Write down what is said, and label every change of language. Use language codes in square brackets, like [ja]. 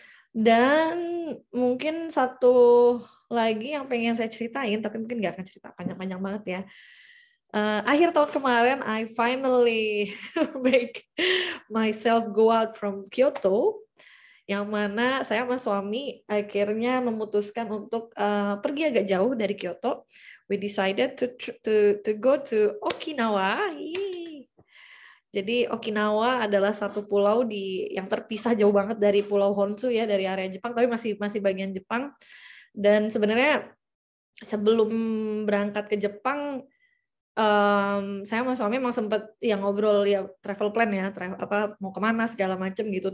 [id] Dan mungkin satu lagi yang pengen saya ceritain, tapi mungkin nggak akan cerita panjang-panjang banget ya. Akhir tahun kemarin, [en] I finally make myself go out from Kyoto, [id] yang mana saya sama suami akhirnya memutuskan untuk pergi agak jauh dari Kyoto. [en] We decided to go to Okinawa. [id] Jadi Okinawa adalah satu pulau yang terpisah jauh banget dari Pulau Honshu ya, dari area Jepang, tapi masih bagian Jepang. Dan sebenarnya sebelum berangkat ke Jepang, saya sama suami emang sempat ngobrol ya travel plan ya, mau kemana segala macam gitu.